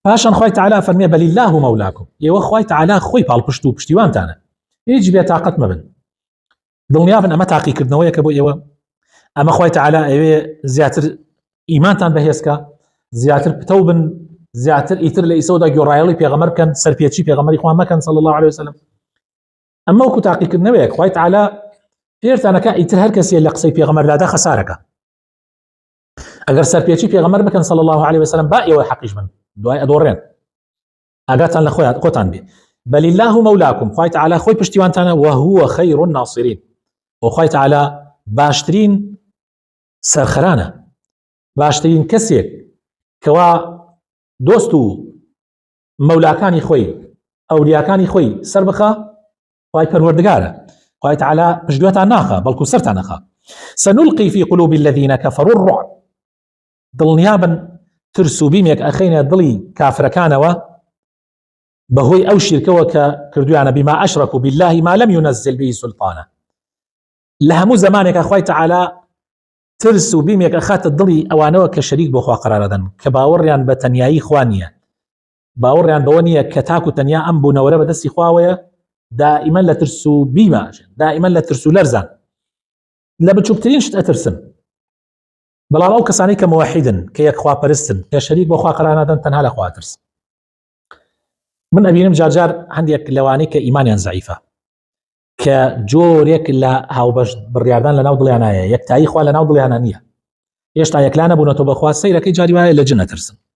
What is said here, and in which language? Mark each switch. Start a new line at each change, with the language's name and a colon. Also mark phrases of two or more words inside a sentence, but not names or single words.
Central Kurdish: پاشان خوای تعالی فەرمێ
Arabic: بەل الله مولاکم
Central Kurdish: ئێوە خوای تعالی خۆی پاڵپشت و پشتیوانتانە هیچ بێتاقەت مەبن دڵنیابن ئەمە تاقیکردنەوەیەکە بۆ ئێوە ئەمە خوای تعالی ئەوێ زیاتر ئیمانتان بەهێزکە زیاتر پتە بن زیاتر ئیتر لە ئیسەودا گۆڕایەڵی پێغەمبەر بکەن سەرپێچی پێغەمبەری خوا مەکەن
Arabic: صلی الله عليه وسلم
Central Kurdish: ئەمە وەکو تاقیکردنەوەیەک خوای تعالی پێرتانەکە ئیتر هەر کەسێ لە قسەی پێغەمبەردا خەسارەکە ئەگەر سەرپێچی پێغەمبەر بکەن
Arabic: صلی الله عليه وسلم
Central Kurdish: با ئێوە حەقیش بن دوای ئەدۆڕێن ئاگاتان لە خۆتان بێ
Arabic: بەل الله مولاکم
Central Kurdish: خوای تعالی خۆی پشتیوانتانە
Arabic: وهو خير الناصرين
Central Kurdish: وخوای تعالی باشترین سەرخەرانە باشترین کەسێک کەوا دۆست و مەولاکانی خۆی ئەولیاکانی خۆی سەر بخە خوای پەروەردگارە خوای تعالی پشتگوێتان ناخە بەڵکو سەرتان نەخە
Arabic: سنلقي في قلوب الذين كفروا الرعب
Central Kurdish: دڵنیابن ترس و بیمێک ئەخەینە دڵی کافرەکانەوە بەهۆی ئەو شیرکەوە کە کردویانە
Arabic: بما أشركوا بالله ما لم ينزل به سلطانه
Central Kurdish: لە هەموو زمانێکە خوای تعالی ترس و بیمێک ئەخاتە دڵی ئەوانەوە کە شەریک بۆ خوا قرار دەدەن کە باوەڕیان بە تەنیایی خوا نییە باوەڕیان بەوە نییە کە تاک و تەنیا ئەم بوونەوەرە بەدەستی خواوەیە دائیمەن لە ترس و بیمە دائیمەن لە ترس و لەرزان لە بچووکترین شت ئەترسن بەڵام ئەو کەسانی کە موحیدن کە یەک خواپەرستن کە شەریک بۆ خوا قرار نادەن تەنها لە خوا ترس من ئەبینم جارجار هەندێک لەوانەی کە ئیمانیان زەعیفە کە جۆرێک لە هاوبەش بڕیاردان لە ناو دڵیانایە یەکتایی خوا لە ناو دڵیانە نییە هێشتا یەکلا نەبوونەتەوە بەخوا سەیرەکەی جاری وایە لە جن ئەترسن